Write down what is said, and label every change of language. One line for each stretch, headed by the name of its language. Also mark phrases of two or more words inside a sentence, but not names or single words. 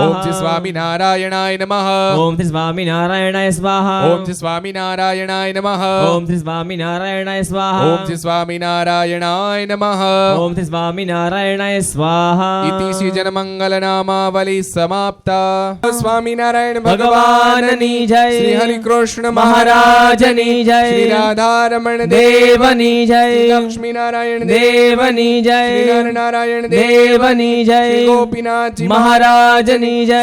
Sanskrit: ओम श्री स्वामिनारायणाय नमः ओम श्री स्वामिनारायणाय स्वाहा ओम श्री स्वामिनारायणाय नमः ओम श्री स्वामिनारायणाय स्वाहा ओम श्री स्वामिनारायणाय नमः ओम श्री स्वामिनारायणाय स्वाहा इति श्री जनमंगल नामावली समाप्ता
Gujarati: જય સ્વામિનારાયણ ભગવાનની જય. શ્રી હરિકૃષ્ણ મહારાજની જય. શ્રી રાધારમણ દેવની જય. શ્રી લક્ષ્મીનારાયણ દેવની જય. શ્રી નરનારાયણ દેવની જય. શ્રી ગોપીનાથજી મહારાજની જય.